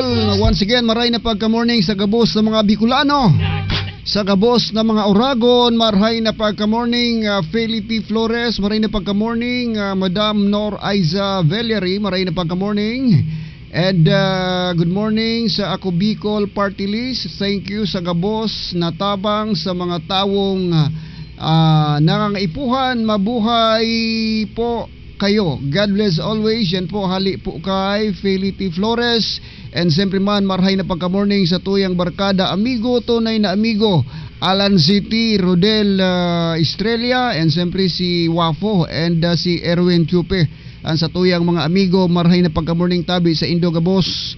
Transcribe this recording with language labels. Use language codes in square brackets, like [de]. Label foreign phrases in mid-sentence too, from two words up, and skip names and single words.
[en] Once again, [bik] maray na pagka-morning sa gabos ng mga Bicolano. Sa gabos ng mga Uragon, maray na pagka-morning Felipe Flores, maray na pagka-morning Madam Nor Aiza Veliari, maray na pagka-morning. [en] And good morning sa Ako Bicol Party List. Thank you [bik] sa gabos na tabang sa mga tawong nangangaipuhan. [tl] Mabuhay po kayo. [en] God bless always. [bik] Yan po, hali po kay Felipe Flores. And siyempre man, marhay na pagka-morning sa tuyang barkada, amigo, tunay na amigo, Alan City, Rodel Estrella, and siyempre si Wafo, and si Erwin Chupe. Ang sa tuyang mga amigo, marhay na pagka-morning tabi sa Indo Gabos.